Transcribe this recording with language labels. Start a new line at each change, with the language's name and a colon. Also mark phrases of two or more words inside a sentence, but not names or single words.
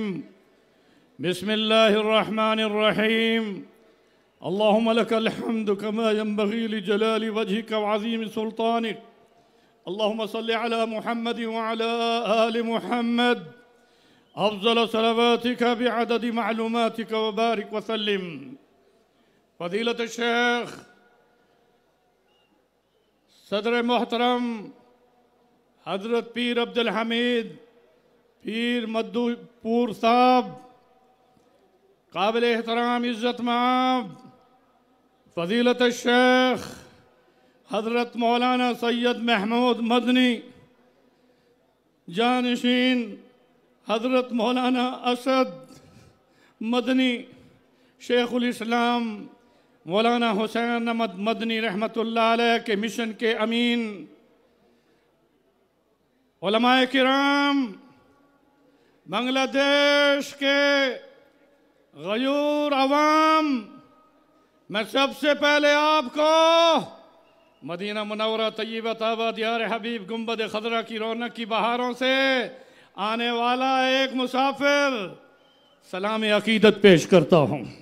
Arabic: بسم الله الرحمن الرحيم. اللهم لك الحمد كما ينبغي لجلال وجهك وعظيم سلطانك. اللهم صل على محمد وعلى آل محمد أفضل صلواتك بعدد معلوماتك وبارك وسلم.
Urdu: فضیلت شیخ صدر محترم حضرت پیر عبدالحمید پیر مدوپور صاحب، قابل احترام عزت مآب فضیلت شیخ حضرت مولانا سید محمود مدنی, جانشین حضرت مولانا اسعد مدنی، شیخ الاسلام مولانا حسین احمد مدنی رحمۃ اللہ علیہ کے مشن کے امین, علمائے کرام، بنگلہ دیش کے غیور عوام، میں سب سے پہلے آپ کو مدینہ منورہ طیبہ طابہ دیار حبیب گنبد خضریٰ کی رونق کی بہاروں سے آنے والا ایک مسافر سلام عقیدت پیش کرتا ہوں.